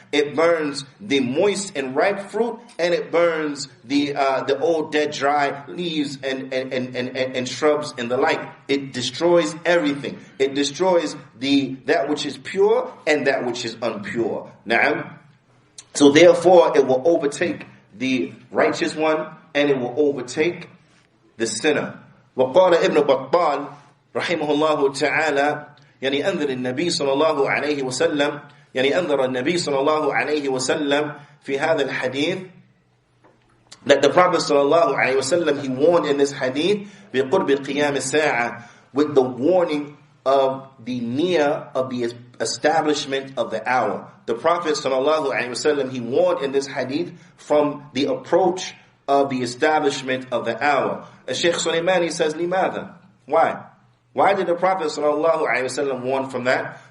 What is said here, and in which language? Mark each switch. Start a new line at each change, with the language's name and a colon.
English: It burns the moist and ripe fruit, and it burns the old dead dry leaves and shrubs and the like. It destroys everything. It destroys that which is pure and that which is impure. Now, so therefore it will overtake the righteous one and it will overtake the sinner.
Arabic: وقال ابن بطال رحمه الله تعالى يعني أنذر النبي صلى الله عليه وسلم يعني أنذر النبي صلى الله عليه وسلم في هذا الحديث,
English: that the Prophet صلى الله عليه وسلم, he warned in this hadith
Arabic: بقرب قيام الساعة,
English: with the warning of the establishment of the hour. The Prophet صلى الله عليه وسلم, he warned in this hadith from the approach of the establishment of the hour. Shaykh Sulaimani says, لماذا? Why? Why did the Prophet ﷺ warn from that?